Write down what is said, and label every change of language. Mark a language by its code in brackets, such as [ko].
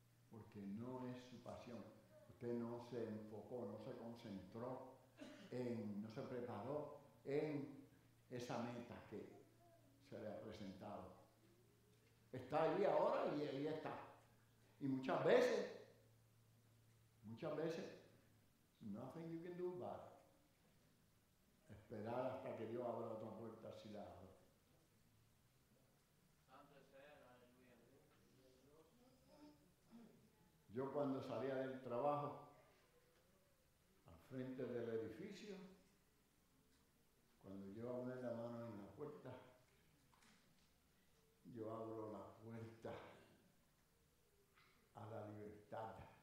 [es] Porque no es su pasión. Usted no se enfocó, no se concentró no se preparó en esa meta que se le ha presentado. Está ahí ahora y ahí está. Y muchas veces, [en] nothing you can do about it. [es] Esperar hasta que Dios abra otra puerta si la abre. Yo cuando salía del trabajo, al frente del edificio, cuando yo abro la mano en la puerta, yo abro la puerta a la libertad.